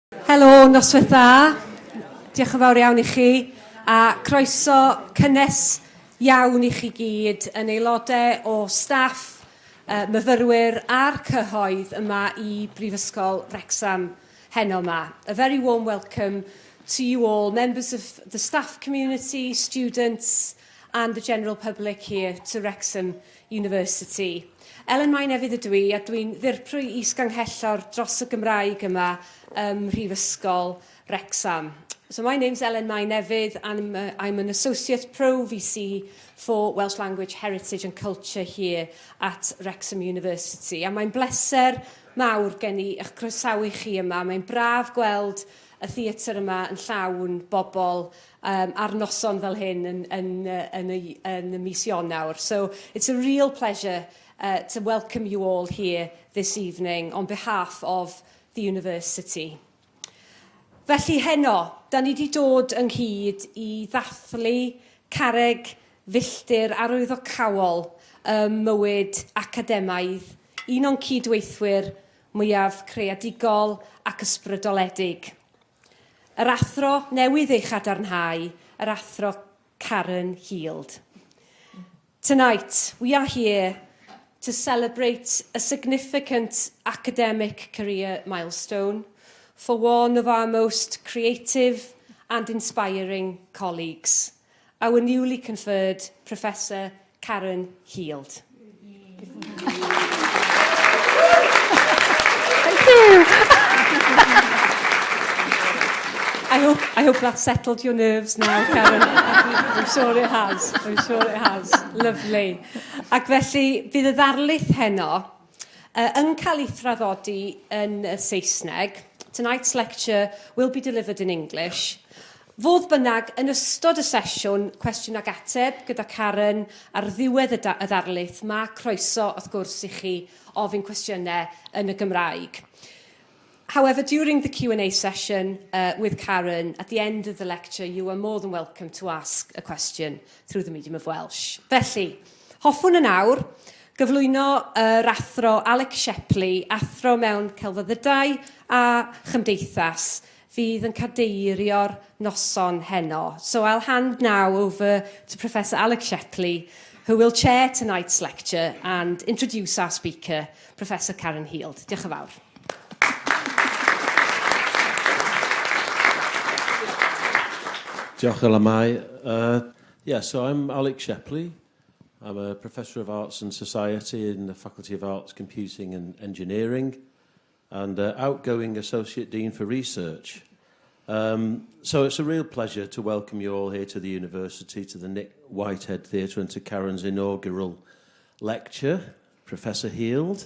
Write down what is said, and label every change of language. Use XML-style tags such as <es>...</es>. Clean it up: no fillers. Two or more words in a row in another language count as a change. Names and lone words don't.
<cy>Helo, noswaith dda. Diolch yn fawr iawn i chi. A croeso cynnes iawn i chi gyd yn aelodau o staff, myfyrwyr a'r cyhoedd yma i Brifysgol Wrexham heno yma.</cy> <en>A very warm welcome to you all, members of the staff community, students and the general public here to Wrexham University.</en> <cy>Elen Maen Efydd ydw i, a dwi'n ddirprwy isganghello'r dros y Gymraeg yma Mhrifysgol Wrexham.</cy> <en>So my name's Elen Maen Efydd, and I'm an Associate Pro VC for Welsh Language Heritage and Culture here at Wrexham University.</en> <cy>A mae'n bleser mawr gen i eich croesawu chi yma. Mae'n braf gweld y theatr yma yn llawn bobl ar noson fel hyn yn y mis Ionawr.</cy> <en>So it's a real pleasure to welcome you all here this evening on behalf of the university.</en> <cy>Felly heno, da ni wedi dod ynghyd i ddathlu carreg filltir arwyddocaol mywyd academaidd, un o'n cydweithwyr mwyaf creadigol ac ysbrydoledig. Yr athro newydd ei chadarnhau, yr athro Karen Heald.</cy> <en>Tonight, we are here to celebrate a significant academic career milestone for one of our most creative and inspiring colleagues, our newly conferred Professor Karen Heald. Thank you. I hope that settled your nerves now, Karen. I'm sure it has. I'm sure it has. Lovely.</en> <cy>Ac felly, bydd y ddarlith heno yn cael ei thraddodi yn y Saesneg.</cy> <en>Tonight's lecture will be delivered in English.</en> <cy>Fodd bynnag, yn ystod y sesiwn, cwestiwn ag ateb gyda Karen ar ddiwedd y ddarlith, mae croeso wrth gwrs i chi ofyn cwestiynau yn y Gymraeg.</cy> <en>However, during the Q&A session with Karen, at the end of the lecture, you are more than welcome to ask a question through the medium of Welsh.</en> <cy>Felly, hoffwn yn awr, gyflwyno yr athro Alec Shepley, athro mewn celfyddydau a chymdeithas, fydd yn cadeirio'r noson heno.</cy> <en>So I'll hand now over to Professor Alec Shepley, who will chair tonight's lecture and introduce our speaker, Professor Karen Heald.</en> <cy>Diolch yn fawr. Diolch yn fawr.</cy> <en>So I'm Alec Shepley. I'm a Professor of Arts and Society in the Faculty of Arts, Computing and Engineering, and outgoing Associate Dean for Research. So it's a real pleasure to welcome you all here to the university, to the Nick Whitehead Theatre and to Karen's inaugural lecture, Professor Heald.</en>